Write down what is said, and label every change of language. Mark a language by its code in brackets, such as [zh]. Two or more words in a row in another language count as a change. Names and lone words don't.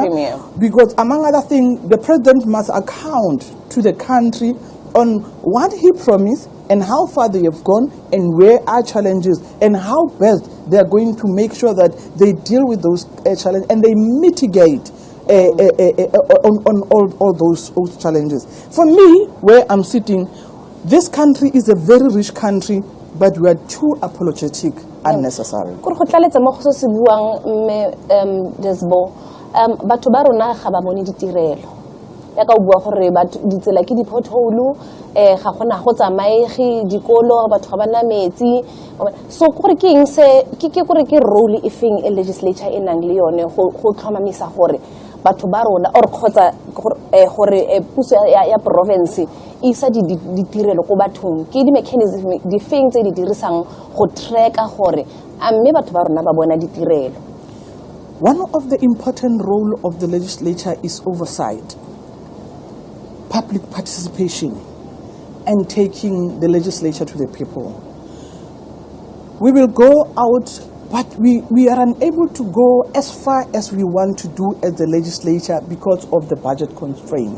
[en] Because among other things, the president must account to the country on what he promised and how far they have gone and where are challenges and how best they are going to make sure that they deal with those challenges and they mitigate on all those challenges. For me, where I'm sitting, this country is a very rich country, but we are too apologetic unnecessary. [tn] Batho ba rona ga ba bone ditirelo ya ka bua gore ditsela ke di-pothole ga gona go tsamaege dikolo batho ga bana metsi so gore ke eng se ke gore ke role e feng e legislature e nang le yone go tlhomamisa gore batho ba rona or khotsa gore puso ya province isa ditirelo go bathong ke di mechanism di feng tse di dirisang go tracka gore a mme batho ba rona ba bona ditirelo. [en] One of the important role of the legislature is oversight, public participation, and taking the legislature to the people. We will go out, but we are unable to go as far as we want to do as the legislature because of the budget constraint.